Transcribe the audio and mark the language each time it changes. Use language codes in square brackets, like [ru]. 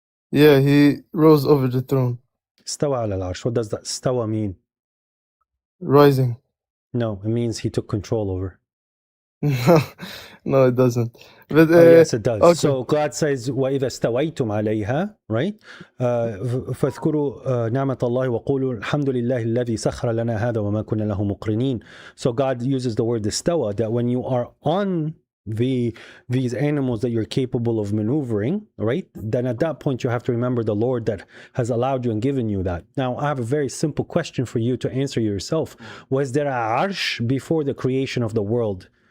[en] Yeah, He rose over the throne. [ar] Istawa ala al-arsh. [en] What does that istawa mean? Rising. No, it means He took control over. No, it doesn't. But yes, it does. Okay. So God says, [ar] وَإِذَا اسْتَوَيْتُمْ عَلَيْهَا, [en] right? [ar] فاذكروا نعمة الله وقولوا الحمد لله الذي سخر لنا هذا وما كنا له مقرنين. [en] So God uses the word istawa, that when you are on these animals that you're capable of maneuvering, right? Then at that point you have to remember the Lord that has allowed you and given you that. Now I have a very simple question for you to answer yourself. Was there a arsh before the creation of the world?